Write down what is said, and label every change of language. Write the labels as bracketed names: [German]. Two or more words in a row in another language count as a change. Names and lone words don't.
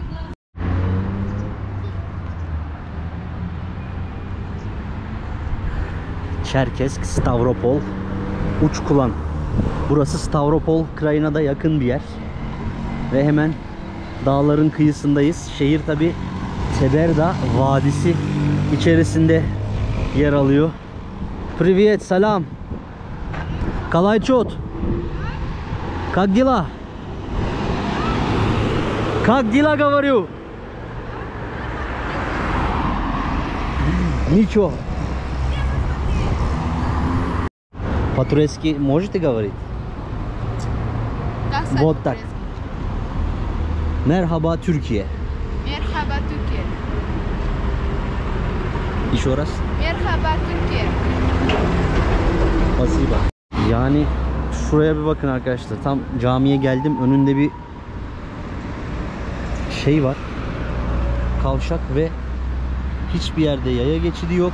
[Turkish] Çerkezk, Stavropol, Uçkulan. Burası Stavropol Krayina'da yakın bir yer. Ve hemen dağların kıyısındayız. Şehir tabi Teberda Vadisi içerisinde yer alıyor. [Russian] Привет, salam. Kalayçot. Как дела? Как дела, говорю? Ничего. По-турецки можете говорить? Вот так. [Turkish] Merhaba Türkiye. Merhaba Türkiye. [Russian] Еще раз. [Turkish] Merhaba Türkiye. [Russian] Spasiba. [Turkish] Yani şuraya bir bakın arkadaşlar. Tam camiye geldim. Önünde bir şey var. Kavşak ve hiçbir yerde yaya geçidi yok.